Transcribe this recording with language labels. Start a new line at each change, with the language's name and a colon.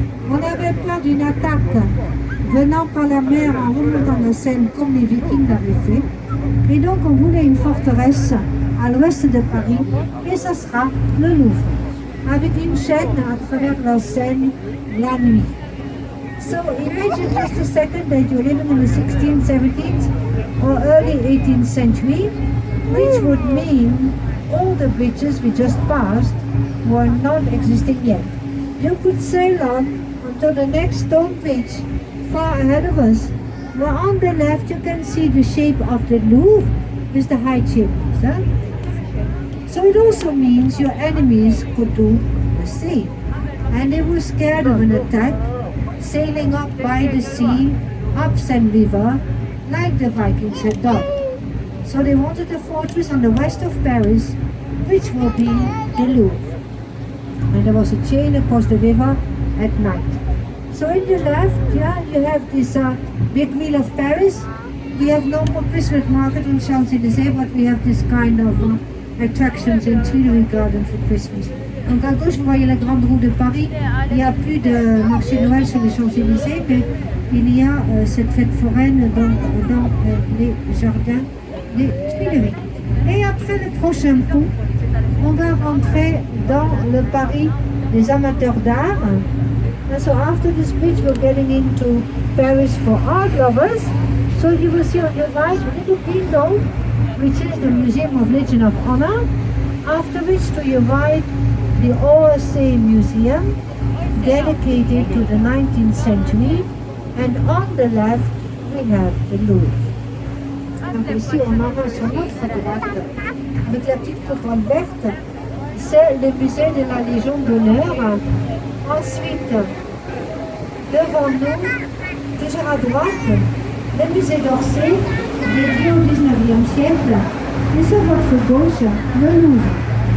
French: On avait peur d'une attaque venant par la mer en remontant la Seine comme les Vikings l'avaient fait. Et donc on voulait une forteresse à l'ouest de Paris, et ça sera le Louvre, avec une chaîne à travers la Seine la nuit.
English: So imagine just a second that you're living in the 16th, 17th or early 18th century, which would mean all the bridges we just passed were not existing yet. You could sail on until the next stone bridge far ahead of us. Now on the left you can see the shape of the Louvre with the high chimneys. Huh? So it also means your enemies could do the same. And they were scared of an attack, sailing up by the sea, up Seine River, like the Vikings had done. So they wanted a fortress on the west of Paris, which will be the Louvre. And there was a chain across the river at night. So in the left, yeah, you have this big wheel of Paris. We have no more Christmas market on Champs-Élysées, but we have this kind of attractions in Tuileries Garden for Christmas.
French: Donc à gauche, vous voyez la grande roue de Paris. Il n'y a plus de marché Noël sur les Champs-Élysées, mais il y a cette fête foraine dans les jardins des Tuileries. Et après le prochain pont, on va rentrer dans le Paris des amateurs d'art.
English: And so after this bridge, we're getting into Paris for art lovers. So you will see on your right a little window, which is the Museum of Legion of Honor. After which, to your right, the OSA Museum, dedicated to the 19th century. And on the left, we have the Louvre.
French: Donc ici, on avance sur notre droite, avec la petite couronne verte, c'est le musée de la Légion d'honneur. Ensuite, devant nous, toujours à droite, le musée d'Orsay, dédié au 19e siècle, et sur votre gauche, le Louvre.